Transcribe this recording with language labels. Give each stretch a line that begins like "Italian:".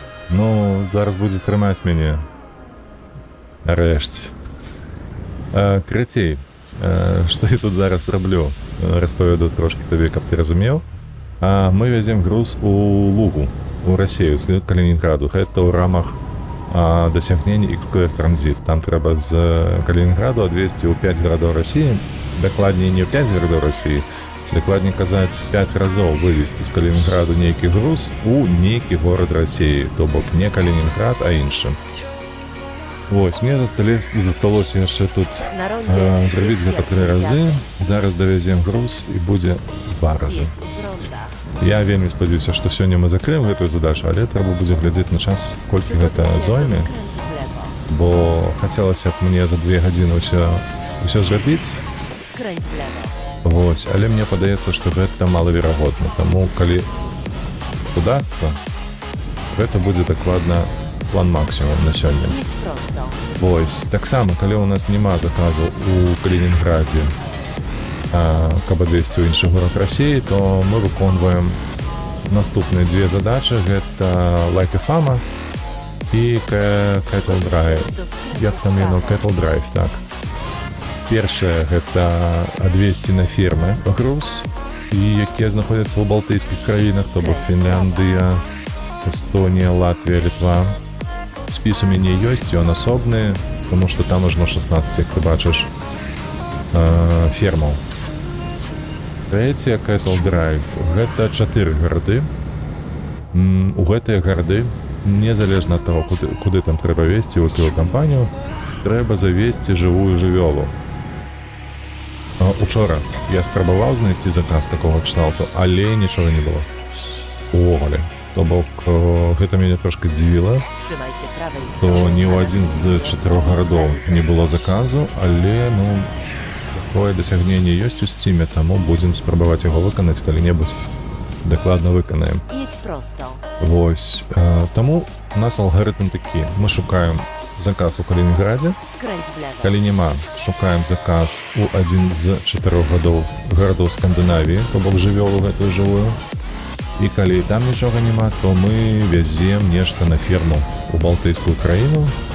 Belarusian: Ну, зараз будзе трымаць мяне. Нарэшце. Карацей. Што я тут зараз раблю? Распавяду трошки табе, каб ты разумеў. Мы вязем груз у Лугу, у Расію, з Калінінграду. Гэта ў рамах дасягнення XQF Транзит. Там трэба з Калінінграду адвезці ў 5 гарадоў Расіі. Дакладней не ў 5 гарадоў Расіі, дакладней казаць 5 разоў вывезці з Калінінграду нейкі груз у нейкі горад Расіі. То бок не Калінінград, а іншы. Вось, мне засталося яшчэ тут
Polish: Na rondzie
Belarusian: зрабіць гэта 3 разы. Зараз давязем груз і будзе 2 разы.
Polish: zjedź z ronda.
Belarusian: Я вельмі спадзяюся, што сёння мы закрыем гэтую задачу, але трэба будзе глядзець на час, колькі гэта
Polish: Przygotuj się do
Belarusian: зойме,
Polish: skrętu w lewo.
Belarusian: бо хацелася б мне за 2 гадзіны ўсё зрабіць.
Polish: Skręć w lewo.
Belarusian: Вось, але мне падаецца, што гэта малаверагодна. Таму калі удасца, гэта будзе дакладна план максімум на сёння.
Polish: Jedź prosto.
Belarusian: Вось, таксама, калі ў нас няма заказу у Калінінградзе, каб адвезці ў іншы горад Расіі, то мы выконваем наступныя 2 задачы. Гэта Like a Fama і Cattle Drive.
Polish: Do skrętu
Belarusian: Як там
Polish: w
Belarusian: яно?
Polish: prawo.
Belarusian: Cattle Drive, так. Першае гэта адвезці на фермы груз, і якія знаходзяцца ў балтыйскіх краінах, то бок Фінляндыя, Эстонія, Латвія, Літва. Спіс у мяне ёсць, ён асобны, тому што там ажно 16, як ты бачыш, фермаў. Трэцяе Cattle Drive. Гэта 4 гарады. У гэтыя гарады, незалежна ад таго, куды там трэба везці, у якую кампанію, трэба завесці жывую жывёлу. Учора я спрабаваў знайсці заказ такога кшталту, але нічога не было. Увогуле. То бок, гэта мяне трошки здзівіла,
Polish: Trzymaj się prawej
Belarusian: то
Polish: strony.
Belarusian: ні ў адзін з 4 гарадоў не было заказу, але, ну, такое дасягненне ёсць у Steam, таму будзем спрабаваць яго выканаць калі-небудзь. Дакладна выканаем.
Polish: Jedź prosto.
Belarusian: Вось. Таму у нас алгарытм такі. Мы шукаем заказ у Калінінградзе.
Polish: Skręć w lewo.
Belarusian: Калі няма, шукаем заказ у адзін з 4 гарадоў Скандынавіі, то бок жывёлу гэтую жывую. І калі там нічога няма, то мы вязем нешта на ферму у балтыйскую краіну.